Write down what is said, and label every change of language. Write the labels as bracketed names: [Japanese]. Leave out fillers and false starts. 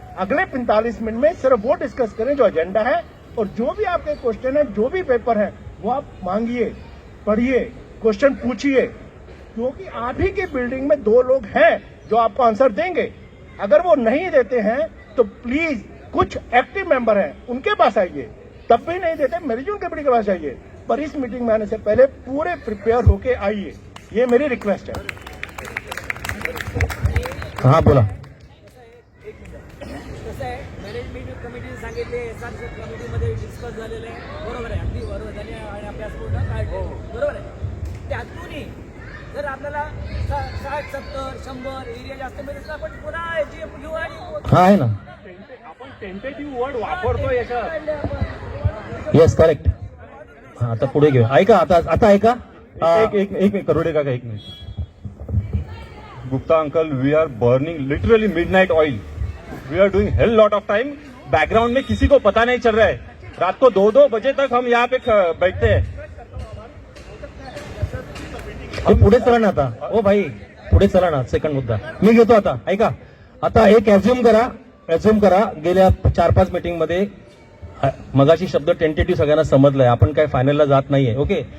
[Hindi] अगले 45 मिनट में सिर्फ वो डिस्कस करें जो एजेंडा है, और जो भी आपके क्वेश्चन है, जो भी पेपर है, वो आप मांगिए, पढ़िए, क्वेश्चन पूछिए, क्योंकि आप ही की बिल्डिंग में 2 लोग हैं जो आपको आंसर देंगे। अगर वो नहीं देते हैं तो प्लीज कुछ एक्टिव मेंबर हैं उनके पास आइए, तब भी नहीं देते मैनेजमेंट कमेटी के पास आइए, पर इस मीटिंग में आने से पहले पूरे प्रिपेयर होके आइए, ये मेरी रिक्वेस्ट है। [Marathi] हाँ बोला। कसं आहे, मॅनेजमेंट कमिटीने सांगितले, एसआरसी कमिटीमध्ये डिस्कस झालेलं आहे, बरोबर आहे, अगदी बरोबर, त्यांनी अभ्यास पूर्ण काढले, बरोबर आहे। त्यातूनही जर आपल्याला 60, 70, 100 एरिया जास्त मिळेल तर आपण पुन्हा जे घेऊ आणि हा आहे ना, आपण टेंटेटिव्ह वर्ड वापरतो याच्यात। [English] Yes correct. [Marathi] हा आता पुढे घेऊ, ऐका आता ऐका। एक मिनिट करोडे काका, एक minute. [Hindi] Gupta uncle, [English] we are burning literally midnight oil, we are doing hell lot of time, [Hindi] background में किसी को पता नहीं चल रहा है, रात को 2-2 बजे तक हम यहाँ पे बैठते हैं। [Marathi] पुढे चला ना आता, ओ भाई पुढे चला ना, सेकंड मुद्दा मी घेतो आता, ऐका। आता एक ऍझ्युम करा, गेल्या 4-5 मीटिंग मध्ये मगाशी शब्द टेंटेटिव्ह सगळ्यांना समजलाय, आपण काय फायनलला जात नाहीये, ओके।